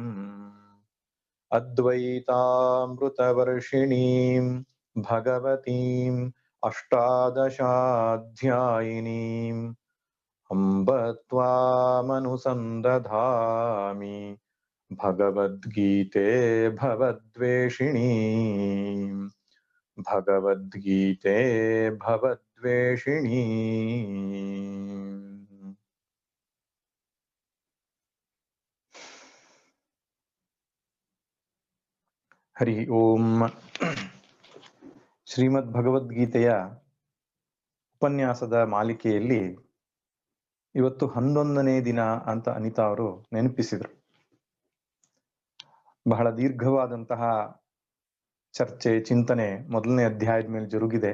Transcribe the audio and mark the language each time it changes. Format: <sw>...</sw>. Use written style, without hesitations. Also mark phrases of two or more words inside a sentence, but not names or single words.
<sa>अद्वैतामृतवर्षिणीं भगवतीम् अष्टादशाध्यायिनीम् अम्ब त्वामनुसन्दधामि भगवद्गीते भवद्वेषिणीम् भगवद्गीते भवद्वेषिणी। हरि ओಂ।</sa> <kn>ಶ್ರೀಮದ್ ಭಗವದ್ಗೀತೆಯ ಉಪನ್ಯಾಸದ ಮಾಲಿಕೆಯಲ್ಲಿ ಇವತ್ತು 11ನೇ ದಿನ ಅಂತ ಅನಿತಾ ಅವರು ನೆನಪಿಸಿದರು. ಬಹಳ ದೀರ್ಘವಾದಂತಹ ಚರ್ಚೆ ಚಿಂತನೆ ಮೊದಲನೇ ಅಧ್ಯಾಯದ ಮೇಲೆ ಜರುಗಿದೆ.</kn>